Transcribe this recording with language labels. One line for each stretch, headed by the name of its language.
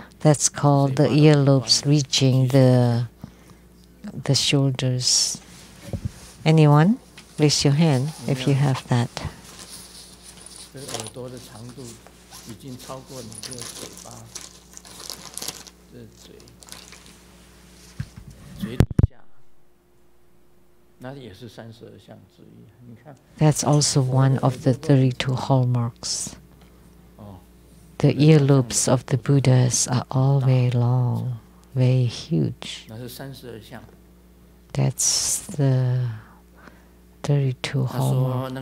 English: that's called the earlobes reaching the shoulders. Anyone? Raise your hand if you have that.
Chinese: 这个耳朵的长度已经超过你这个嘴巴，这嘴底下，那也是32项之一。你看，
English: That's also one of the 32 hallmarks. 哦， The earlobes of the Buddhas are all very long, very huge.
Chinese: 那是32项。
English: That's the 32
Chinese: 他说那个